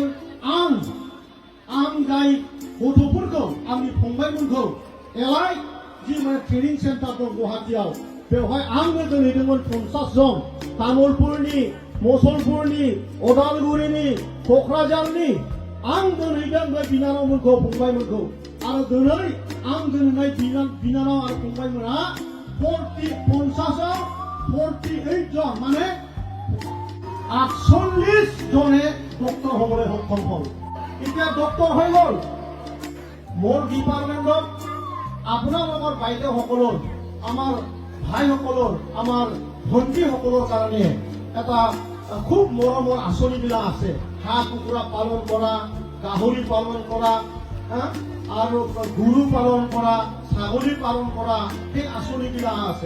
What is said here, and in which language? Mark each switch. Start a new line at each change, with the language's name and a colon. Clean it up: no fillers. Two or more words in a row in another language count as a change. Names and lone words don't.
Bodo: आं जाय गथ'फोरखौ आंनि फंबायमोनखौ एलाइ जि माने
English: training centre
Bodo: दं गुवाहाटीआव, बेवहाय आंनो दोनहैदोंमोन 50 जन तामुलपुरनि, मुसलपुरनि, उदालगुरिनि, क'क्राझारनि आं दोनहैदों बे बिनानावमोनखौ फंबायमोनखौ। आरो दिनै आं दोनहैनाय बिनानाव आरो फंबायमोनहा 48 जन माने 48
Assamese: জনে ডক্টৰ হ'বলৈ সক্ষম হ'ল। এতিয়া ডক্টৰ হৈ গ'ল। মোৰ ডিপাৰ্টমেণ্টত আপোনালোকৰ বাইদেউসকলৰ, আমাৰ ভাইসকলৰ, আমাৰ ভণ্টিসকলৰ কাৰণে এটা খুব মৰমৰ আঁচনিবিলাক আছে। হাঁহ কুকুৰা পালন কৰা, গাহৰি পালন কৰা, আৰু গৰু পালন কৰা, ছাগলী পালন কৰা, সেই আঁচনিবিলাক আছে।